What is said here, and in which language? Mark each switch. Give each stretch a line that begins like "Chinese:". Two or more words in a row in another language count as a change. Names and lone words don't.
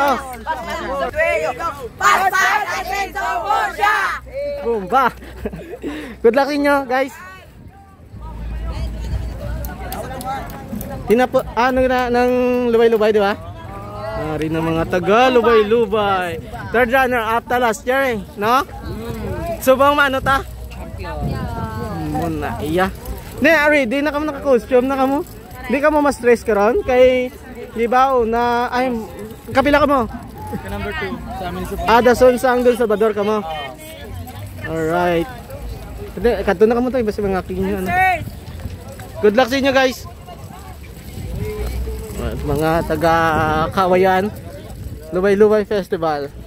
Hiligaynon: Paspas Asenso Murcia! Bomba.
English: Good luck
Hiligaynon: inyo, guys. Nang lubay-lubay, di ba? Rin ng mga taga lubay-lubay.
English: Third runner up
Hiligaynon: ta
English: last year,
Hiligaynon: no? Subang maano ta? Muna iya. Ne, ready na kamo naka-costume na kamo. Di ka mo ma-stress karon kay di ba na ay kapila ka mo? Number 2 sa amin sa Dason sa Angdol Salvador ka mo. Alright. Kanto na ka mo tayo basta mga aking nyo. Ano.
English: Good luck
Hiligaynon: sa inyo guys. Mga taga Kawayan Luway-Luway Festival.